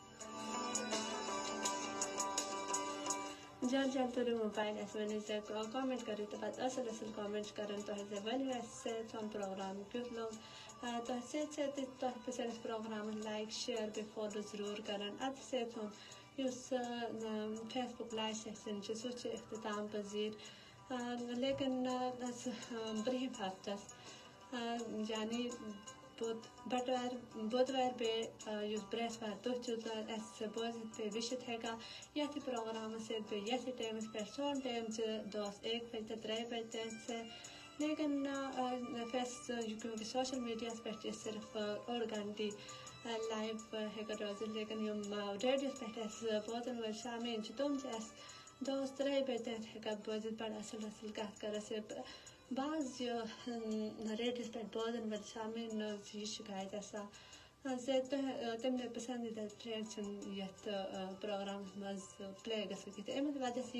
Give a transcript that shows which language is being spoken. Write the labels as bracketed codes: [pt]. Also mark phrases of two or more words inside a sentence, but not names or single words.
[ks] جلد جلد کٔرِو موبایل اَسہِ ؤنِو زِ کامنٹ کٔرِو تہٕ پَتہٕ اَصٕل اَصٕل کامنٹ کَران تۄہہِ زِ ؤنِو اَسہِ سون پروگرام کیُتھ لوٚگ تۄہہِ سۭتۍ سۭتۍ تۄہہِ سٲنِس پروگرامَس [en] like share [ks] بیٚیہِ فالو ضروٗر کَران اَتھ سۭتۍ یُس فیس بُک [en] live session [ks] چھُ سُہ چھُ اختتام پذیٖر لیکن برٛونٛہِم ہفتس یعنی بودوارِ بیٚیہِ یُس برٛٮ۪سوار دۄہ چھُ اَسہِ بوٗزِتھ بیٚیہِ وٕچھِتھ ہٮ۪کان یَتھ یہِ پروگرامَس سۭتۍ بیٚیہِ یَتھ یہِ ٹایمَس پٮ۪ٹھ سون ٹایم چھُ دۄہَس 1 بجے تہٕ 3 بجے تانۍ لیکن کیونکہِ [en] social mediaس [ks] پٮ۪ٹھ چھِ أسۍ صرف 8 گھنٹی لایِو ہٮ۪کان روزِتھ لیکن یِم ریڈیوَس پٮ۪ٹھ اَسہِ بوزَن وٲلۍ شامین چھِ تِم چھِ اَسہِ دۄہَس 3 بجے تانۍ ہٮ۪کان بوٗزِتھ بَڑٕ اَصٕل اَصٕل کَتھ کَران بعض یہِ ریڈیوَس پٮ۪ٹھ بوزَن وٲلۍ شامین چھِ یہِ شِکایت آسان زِ تِمن پسنٛدیٖدہ ٹرٛیک چھِنہٕ یَتھ پروگرامَس منٛز پٕلے گژھان کِہیٖنۍ اَمیُک وجہ چھِ